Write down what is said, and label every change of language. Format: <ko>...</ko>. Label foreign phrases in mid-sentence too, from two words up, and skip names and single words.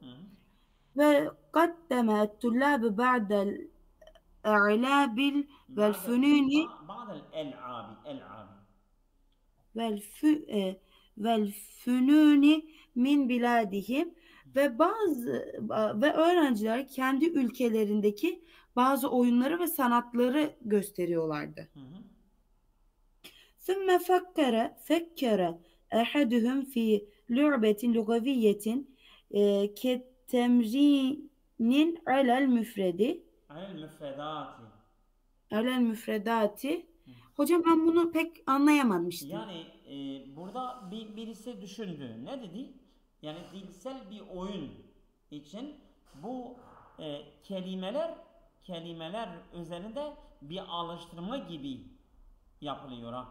<ar>وقدم الطلاب بعض الألعاب والفنون والفنون من بلادهم</ar> <tr>ve öğrenciler kendi ülkelerindeki bazı oyunları ve sanatları gösteriyorlardı.</tr> <ar>ثم فكر أحدهم في لعبة لغوية كتمرين على المفردات.</ar> <tr>Hocam ben bunu pek anlayamamıştım. Yani burada birisi düşündü. Ne dedi? Yani dilsel bir oyun için bu kelimeler üzerinde bir alıştırma gibi yapılıyor ha.</tr>